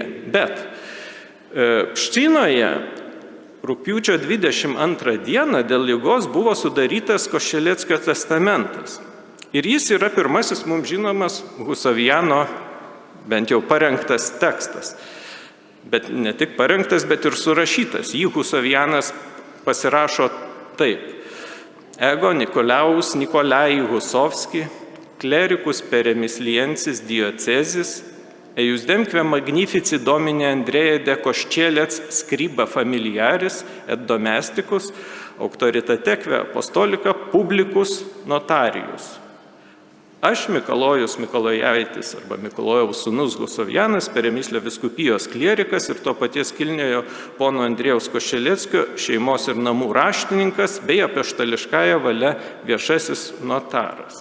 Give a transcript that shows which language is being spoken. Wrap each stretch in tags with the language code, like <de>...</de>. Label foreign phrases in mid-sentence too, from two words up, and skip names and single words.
<lt>Bet Pščinoje rugpjūčio 22 dieną dėl ligos buvo sudarytas Koščeleckio testamentas. Ir jis yra pirmasis mums žinomas Husoviano, bent jau parengtas tekstas. Bet ne tik parengtas, bet ir surašytas. Jį Husovianas pasirašo taip.</lt> <la>Ego Nikolaus Nikolai Husovski, clericus peremisliensis diocezis, eiusdemque magnifici domine Andreja de Koščelec scriba familiaris et domesticus, auctoritateque apostolica publicus notarius.</la> <lt>Aš, Mikalojus Mikolojaitis arba Mikalojaus sūnus Husovianas, Peremislio vyskupijos klierikas ir to paties kilniojo pono Andriejaus Koščeleckio šeimos ir namų raštininkas bei apaštališkąja valia viešasis notaras.</lt>